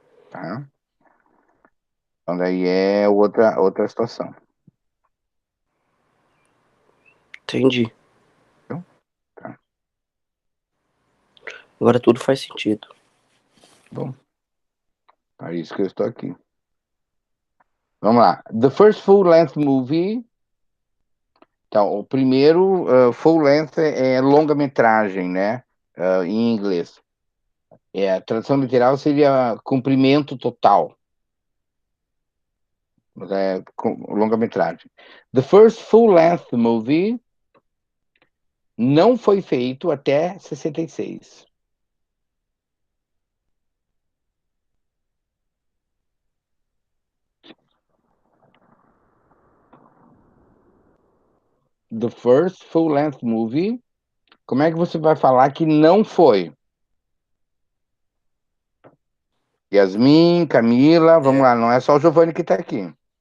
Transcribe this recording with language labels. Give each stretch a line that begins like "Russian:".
Portuguese: Tá? Então daí é outra situação. Entendi. Então, tá. Agora tudo faz sentido. Bom, é isso que eu estou aqui. Vamos lá.
English: The first full-length movie.
Portuguese: Então, o primeiro full length é longa-metragem, né? Em inglês. A tradução literal seria comprimento total. Mas é longa-metragem.
English: The first full-length movie
Portuguese: não foi feito até 66.
English: The first full-length movie.
Portuguese: Como é que você vai falar que não foi? Yasmin, Camila, vamos lá, não é só o Giovanni que tá aqui.